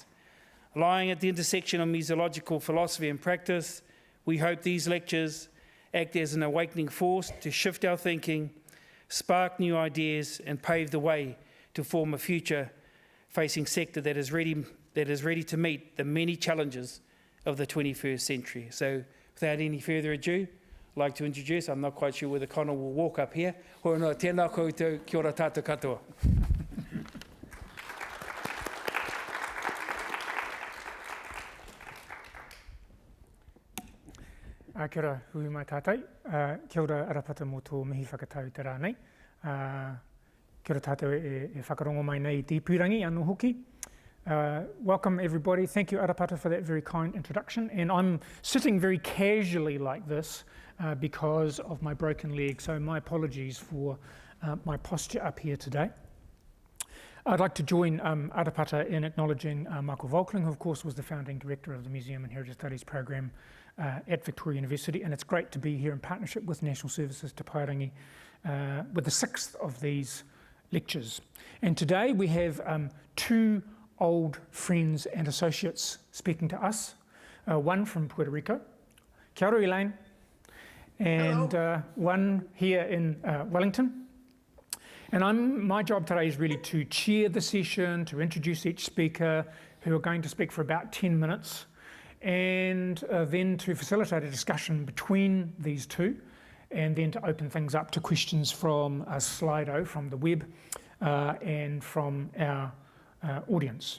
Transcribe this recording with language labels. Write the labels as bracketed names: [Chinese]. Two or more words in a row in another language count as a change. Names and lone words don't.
[English] Lying at the intersection of museological philosophy and practice, we hope these lectures act as an awakening force to shift our thinking, spark new ideas, and pave the way to form a future-facing sector that is ready to meet the many challenges of the 21st century. So, without any further ado, I'd like to introduce, I'm not quite sure whether Connor will walk up here. [Māori] Hono, tēnā koutou, kia ora tātou katoa. Kia ora hui mai tātai, kia ora arapata mō tō mihi whakatau te rā nei. Kia ora tātou e whakarongo mai nei te pūrangi anō hoki. [English] Welcome everybody, thank you Arapata for that very kind introduction. And I'm sitting very casually like this because of my broken leg, so my apologies for my posture up here today. I'd like to join Arapata in acknowledging Michael Volkerling, who of course was the founding director of the Museum and Heritage Studies program at Victoria University, and it's great to be here in partnership with National Services Te Paerangi with the sixth of these lectures. And today we have two old friends and associates speaking to us, one from Puerto Rico, [Māori] kia ora [English] Elaine, and one here in Wellington. And my job today is really to chair the session, to introduce each speaker, who are going to speak for about 10 minutes, and then to facilitate a discussion between these two, and then to open things up to questions from Slido, from the web, and from our audience.